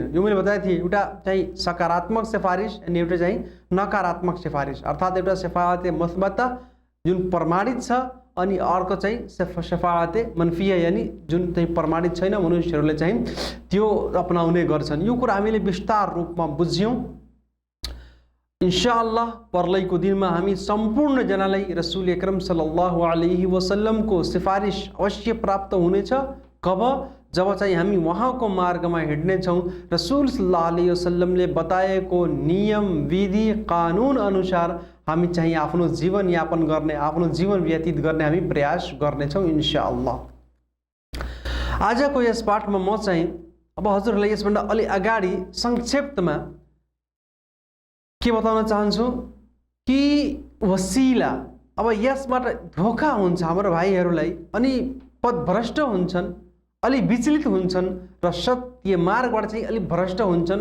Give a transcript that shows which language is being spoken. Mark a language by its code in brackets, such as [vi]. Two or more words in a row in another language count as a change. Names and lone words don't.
[ne] यो मैले बताएको थिएँ, एउटा चाहिँ सकारात्मक सिफारिस अनि एउटा चाहिँ नकारात्मक सिफारिस, अर्थात् एउटा [ur] شفاعتِ مثبتہ [ne] जुन प्रमाणित छ अनि अर्को चाहिँ [ur] شفاعتِ منفیہ [ne] यानी जुन चाहिँ प्रमाणित छैन, मनुष्यहरूले चाहिँ त्यो अपनाउने गर्छन्। यो कुरा हामीले विस्तार रूपमा बुझ्यौँ। [ar] إن شاء الله [ne] पर्लैको दिनमा हामी सम्पूर्ण जनालाई रसूल अकरम [ar] صلى الله عليه وسلم [ne] को सिफारिस अवश्य प्राप्त हुनेछ। कब? जब चाहिँ हामी उहाँको मार्गमा हिँड्नेछौँ, रसूल [ar] صلى الله عليه وسلم [ne] बताएको नियम विधि कानुन अनुसार हामी चाहिँ आफ्नो जीवन यापन गर्ने, आफ्नो जीवन व्यतीत गर्ने हामी प्रयास गर्नेछौँ [ar] إن شاء الله. [ne] आजको यस पाठमा म चाहिँ अब हजुरहरूलाई यसभन्दा अलि अगाडि संक्षिप्तमा के बताउन चाहन्छु कि वसिला, अब यसबाट धोखा हुन्छ हाम्रो भाइहरूलाई अनि पथभ्रष्ट हुन्छन्, अलि विचलित हुन्छन् र सत्य मार्गबाट चाहिँ अलि भ्रष्ट हुन्छन्।